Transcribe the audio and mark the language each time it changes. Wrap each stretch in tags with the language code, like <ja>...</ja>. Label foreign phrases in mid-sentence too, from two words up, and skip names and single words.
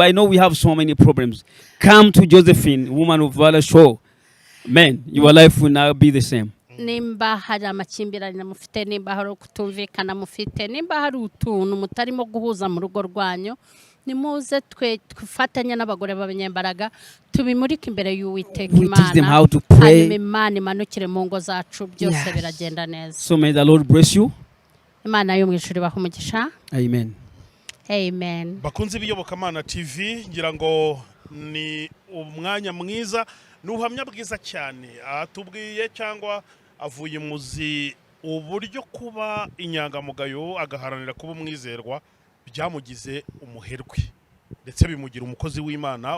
<en>I know we have so many problems. Come to Josephine, woman of valor show. Man, your life will now be the same.</en> <rw>Nimba hari amakimbirane mufite, nimba hari kutumvikana mufite, nimba hari utuntu mutarimo guhuza mu rugo rwanyu, nimuze twifatanya n'abagore b'abanyembaraga tubimurika imbere y'Uwiteka Imana. Hanyuma Imana imanukire mu ngo zacu byose biragenda neza.</rw> <en>So may the Lord bless you.</en> <rw>Imana yo mu ijuru ibahe umugisha. Amen. Amen. Bakunze ibiyobokamana TV, ngira ngo ni umwanya mwiza n'ubuhamya bwiza cyane atubwiye cyangwa avuye muzi uburyo kuba inyangamugayo agaharanira kuba umwizerwa byamugize umuherwe ndetse bimugira umukozi w'Imana.</rw>